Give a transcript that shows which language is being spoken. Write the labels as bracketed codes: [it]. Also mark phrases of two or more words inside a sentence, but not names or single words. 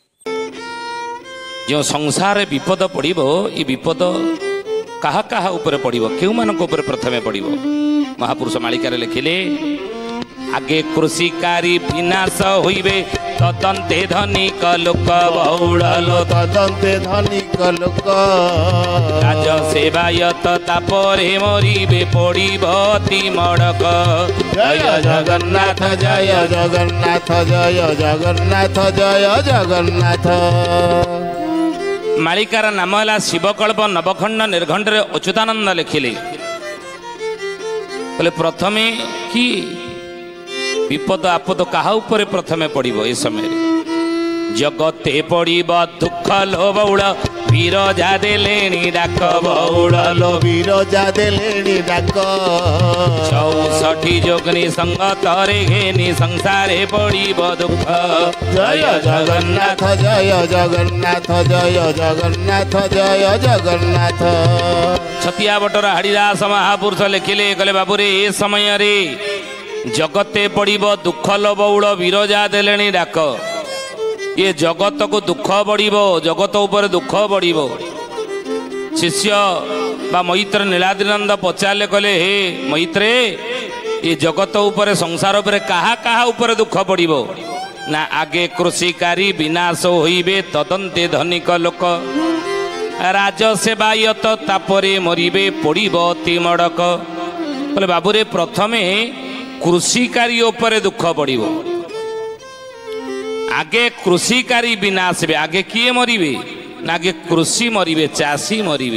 [or] ଯୋ ସଂସାର ବିପଦ ପଡ଼ିବ ଈ ବିପଦ କାହା କାହା ଉପରେ ପଡ଼ିବ, କେଉଁ ମାନଙ୍କ ଉପରେ ପ୍ରଥମେ ପଡ଼ିବ। ମହାପୁରୁଷ ମାଳିକାର ଲିଖିଲେ ଆଗେ କୃଷିକାରୀ ବିନାଶ ହୋଇବେ ତଦନ୍ତେ ଧନିକ ଲୋକ ବହୁଳ ତଦନ୍ତେ ଧନିକ ଲୋକ ରାଜ ସେବାୟତ ତାପରେ ମରିବେ ପଡ଼ିବ ଅତି ମଡ଼କ। ଜୟ ଜଗନ୍ନାଥ ଜୟ ଜଗନ୍ନାଥ ଜୟ ଜଗନ୍ନାଥ ଜୟ ଜଗନ୍ନାଥ। ମାଳିକାର ନାମ ହୈ ଶିବକଳ୍ପ ନବଖଣ୍ଡ ନିର୍ଘଣ୍ଟ ଅଚ୍ୟୁତାନନ୍ଦ ଲିଖିଲେ ବୋଲେ ପ୍ରଥମେ କି ବିପଦ ଆପଦ କାହା ଉପରେ ପ୍ରଥମେ ପଡ଼ିବ। ଏ ସମୟ ଜଗତେ ପଡ଼ିବ ଦୁଖ ଲୋ ବହୁଳ ବିରଜା ଦେଲେଣି ଡାକ ବହୁଳ ଲୋ ବିରଜା ଦେଲେଣି ଡାକ 64 ଯୋଗିନୀ ସଙ୍ଗତରେ ଘେନି ସଂସାରେ ପଡ଼ିବ ଦୁଖ। ଜୟ ଜଗନ୍ନାଥ ଜୟ ଜଗନ୍ନାଥ ଜୟ ଜଗନ୍ନାଥ ଜୟ ଜଗନ୍ନାଥ। ଛତିଆ ବଟର ହାଡ଼ିଦାସ ମହାପୁରୁଷ ଲିଖିଲେ କହଲେ ବାବୁରେ ଏ ସମୟ ରେ ଜଗତେ ପଡ଼ିବ ଦୁଖ ଲୋ ବହୁଳ ବିରଜା ଦେଲେଣି ଡାକ। ଏ ଜଗତ କୋ ଦୁଖ ବଢ଼ିବ, ଜଗତ ଉପର ଦୁଖ ବଢ଼ିବ। ଶିଷ୍ୟ ବା ମୈତ୍ର ନୀଳାଦ୍ରିନନ୍ଦ ପଚାରେ କହଲେ ହେ ମୈତ୍ରେ ଏ ଜଗତ ଉପର ସଂସାର ଉପର କାହା କାହା ଉପର ଦୁଖ ବଢ଼ିବ ନା ଆଗେ କୃଷିକାରୀ ବିନାଶ ହୋଇବେ ତଦନ୍ତେ ଧନିକ ଲୋକ ରାଜ ସେବାୟତ ତାପରେ ମରିବେ ପଡ଼ିବ ଅତି ମଡ଼କ। ବୋଲେ ବାବୁରେ ପ୍ରଥମେ କୃଷିକାରୀ ଉପର ଦୁଖ ବଢ଼ିବ, ଆଗେ କୃଷିକାରୀ ବିନାଶ ବେ ଆଗେ କିଏ ମରିବେ ନା ଆଗେ କୃଷି ମରିବେ ଚାଷୀ ମରିବେ।